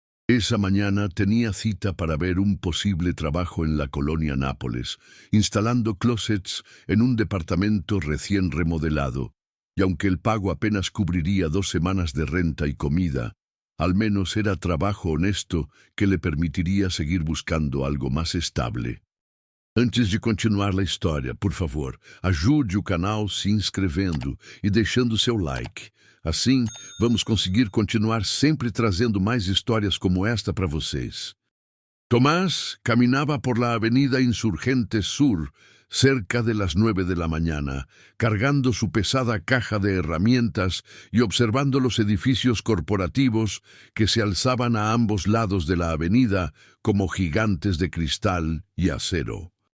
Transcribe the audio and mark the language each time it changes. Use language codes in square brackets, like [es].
[es] Esa mañana tenía cita para ver un posible trabajo en la colonia Nápoles, instalando closets en un departamento recién remodelado, y aunque el pago apenas cubriría 2 semanas de renta y comida, al menos era trabajo honesto que le permitiria seguir buscando algo más estable. [pt] Antes de continuar a história, por favor, ajude o canal se inscrevendo e deixando seu like. Assim, vamos conseguir continuar sempre trazendo mais histórias como esta para vocês. [es] Tomás caminaba por la avenida Insurgentes Sur, cerca de las 9 de la mañana, cargando su pesada caja de herramientas y observando los edificios corporativos que se alzaban a ambos lados de la avenida como gigantes de cristal y acero.